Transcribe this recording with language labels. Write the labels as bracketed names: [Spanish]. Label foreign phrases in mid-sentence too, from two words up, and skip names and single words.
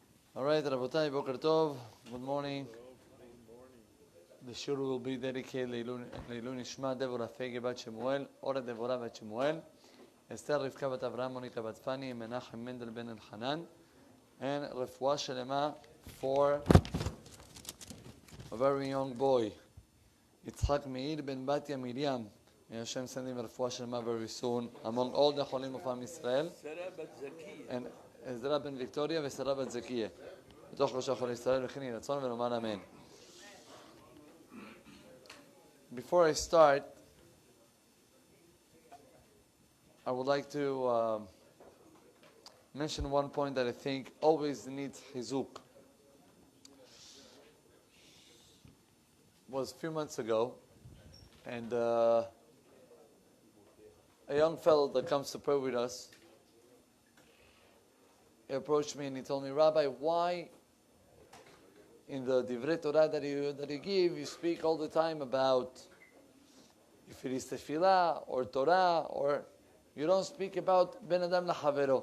[English] All right, [Hebrew] רבותי, בוקר טוב, [English] good morning. The shur will be dedicated [Hebrew] לעילוי נשמת, [English] Devorah Fege Bat Shemuel, Ora Devorah Bat Shemuel, Esther Rivka Bat Avraham, Monica Bat Fani, Menachem Mendel Ben Elchanan, and [Hebrew] רפואה שלמה [English] for a very young boy, Yitzhak Meir Ben Batya Miriam. May Hashem send him [Hebrew] רפואה שלמה [English] very soon, among all the Cholim of [Hebrew] עם ישראל. [English] And Ezra Ben Victoria [Hebrew] ושרה בת זכייה. בתוך ראש החול ישראל וכן יהי רצון ונאמר אמן. [English] Before I start, I would like to mention one point that I think always needs chizuk. It was a few months ago, and a young fellow that comes to pray with us, he approached me and he told me, Rabbi, why in the [Hebrew] דברי תורה [English] that you give, you speak all the time about if it is tefillah or Torah, or you don't speak about [Hebrew] בין אדם לחברו.